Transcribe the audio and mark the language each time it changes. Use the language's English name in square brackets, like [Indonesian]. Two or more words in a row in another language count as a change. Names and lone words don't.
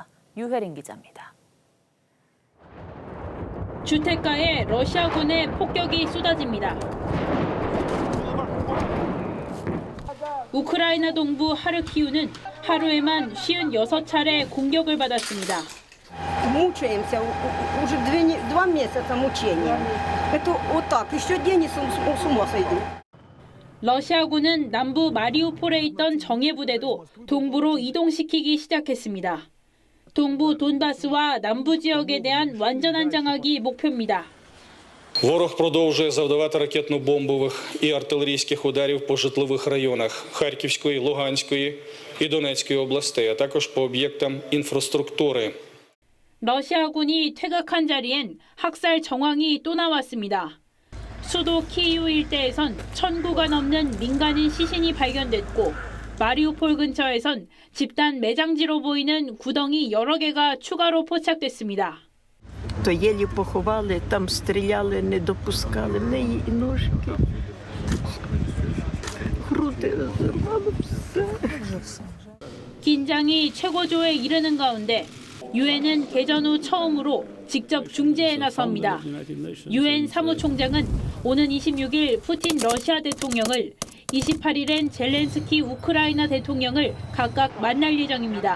[Korean] 유혜린 기자입니다. 주택가에 러시아군의 폭격이 쏟아집니다. 우크라이나 동부 하르키우는 하루에만 56차례 공격을 받았습니다. [Russian] Мучаемся, уже 2 месяца мучения. Это вот так, еще день и с ума сойду. [Korean] 러시아군은 남부 마리우폴에 있던 정예부대도 동부로 이동시키기 시작했습니다. 동부 돈바스와 남부 지역에 대한 완전한 장악이 목표입니다. [Ukrainian] Ворог продовжує завдавати ракетно-бомбових і артилерійських ударів по житлових районах Харківської, Луганської і Донецької областей, а також по об'єктам інфраструктури. [Korean] 러시아군이 퇴각한 자리엔 학살 정황이 또 나왔습니다. 수도 키이우 일대에선 1,000구가 넘는 민간인 시신이 발견됐고 마리우폴 근처에선 집단 매장지로 보이는 구덩이 여러 개가 추가로 포착됐습니다. [Ukrainian] То еле поховали, там стріляли, не допускали, в неї і ножки. груди розірвало все. [Korean] 긴장이 최고조에 이르는 가운데 유엔은 개전 후 처음으로 직접 중재에 나섭니다. 유엔 사무총장은 오는 26일 푸틴 러시아 대통령을 28일엔 젤렌스키 우크라이나 대통령을 각각 만날 예정입니다.